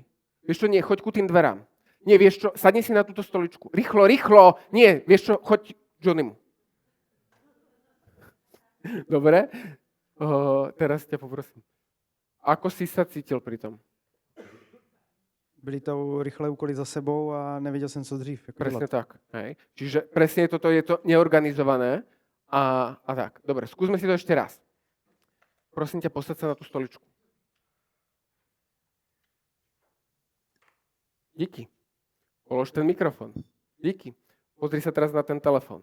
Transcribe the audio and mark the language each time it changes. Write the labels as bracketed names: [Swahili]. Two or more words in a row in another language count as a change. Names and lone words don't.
[Slovak] Vieš čo, nie, choď ku tým dverám. Nie, vieš čo, sadni si na túto stoličku. Rýchlo, rýchlo! Nie, vieš čo, choď Johnnymu. Dobre? Teraz ťa poprosím. Ako si sa cítil pri tom? [Czech] byly to rychlé úkoly za sebou a nevěděl jsem, co dřív. Jako [Slovak] Presne [Czech] dělat. [Slovak] tak. Hej. Čiže presne toto je to neorganizované a tak. Dobre, skúsme si to ešte raz. Prosím ťa, posaď sa na tú stoličku. Díky. Polož ten mikrofón. Díky. Pozri sa teraz na ten telefón.